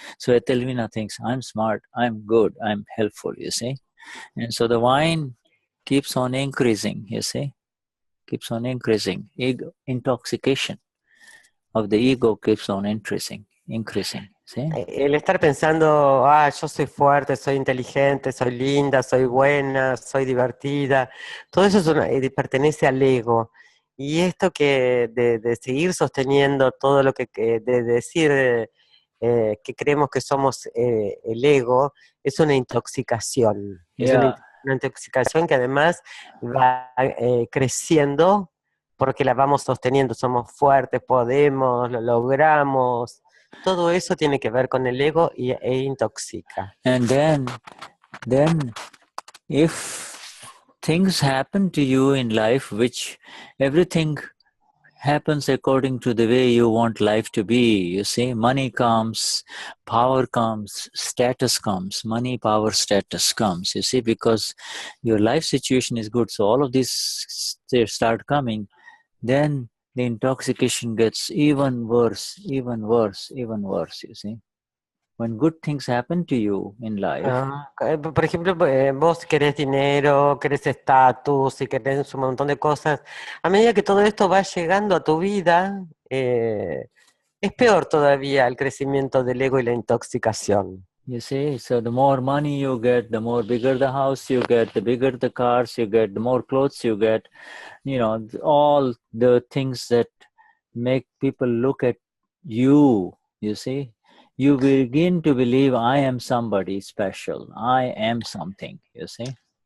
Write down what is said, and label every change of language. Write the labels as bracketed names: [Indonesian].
[English] So Etelvina thinks, I'm smart, I'm good, I'm helpful, you see. And so the wine keeps on increasing, you see. Keeps on increasing. Intoxication of the ego keeps on increasing. [Spanish] ¿Sí? El estar pensando, yo soy fuerte, soy inteligente, soy linda, soy buena, soy divertida, todo eso pertenece al ego. Y esto que de seguir sosteniendo todo lo que de decir que creemos que somos el ego, es una intoxicación. Es [English] Yeah. [Spanish] una intoxicación que además va creciendo porque la vamos sosteniendo. Somos fuertes, podemos, lo logramos. Todo eso tiene que ver con el ego e intoxica. [English] And then if things happen to you in life, which everything happens according to the way you want life to be, you see, money comes, power comes, status comes, money, power, status comes, you see, because your life situation is good, so all of these start coming, then the intoxication gets even worse, even worse, even worse, you see. When good things happen to you in life, [Spanish] Por ejemplo, vos querés dinero, querés estatus y querés un montón de cosas. A medida que todo esto va llegando a tu vida, es peor todavía el crecimiento del ego y la intoxicación. [English] you see, so the more money you get, the more bigger the house you get, the bigger the cars you get, the more clothes you get, you know, all the things that make people look at you, you see. You begin to believe I am somebody special, I am something, you see.